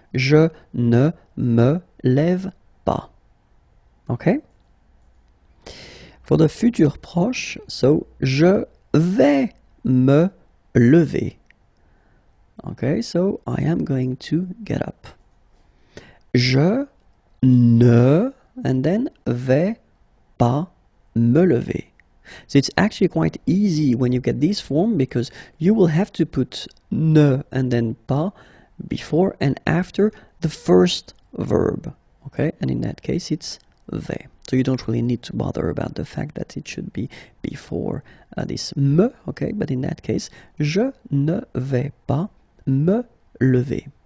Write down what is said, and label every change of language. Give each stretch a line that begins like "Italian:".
French: Je ne me lève pas. Okay?
English: For the
French: futur proche, so je vais me lever.
English: Okay, so I am going to get up.
French: Je ne,
English: and then
French: vais pas me lever.
English: So it's actually quite easy when you get this form, because you will have to put ne and then pas before and after the first verb. Okay, and in that case it's vais. So you don't really need to bother about the fact that it should be before this me, okay, but in that case,
French: je ne vais pas me lever.